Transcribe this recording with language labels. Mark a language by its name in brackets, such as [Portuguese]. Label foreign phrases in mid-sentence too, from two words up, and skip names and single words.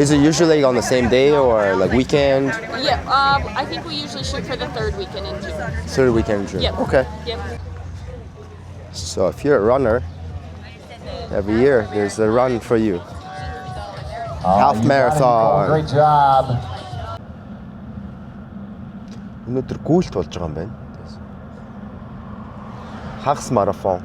[English] Is it usually on the same day or like weekend? Yeah. I think we usually shoot for the third weekend in June. Third weekend in June. Yep. Okay. Yep. So if you're a runner, every year there's a run for you. Half marathon. Great job. [Mongolian] өнөөдөр гүйлт болж байгаа юм байна. Хагас марафон.